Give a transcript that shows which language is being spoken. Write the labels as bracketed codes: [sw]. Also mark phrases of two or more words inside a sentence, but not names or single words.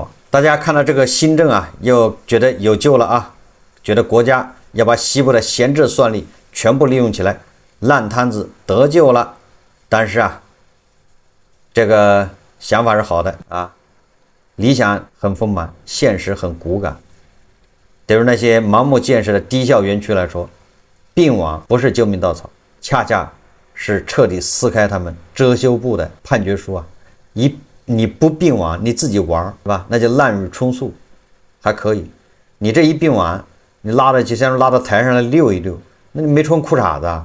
[zh] 大家看到這個新政啊，又覺得有救了啊，覺得國家要把西部的閒置算力全部利用起來，爛攤子得救了。但是啊，這個想法是好的啊，理想很豐滿，現實很骨感。對於那些盲目建設的低效園區來說，併網不是救命稻草，恰恰是徹底撕開他們遮羞布的判決書啊！你不併網，你自己玩是吧？那就濫竽充數，還可以。你這一併網，你拉的就像拉到台上来溜一溜，那你沒穿褲衩子啊？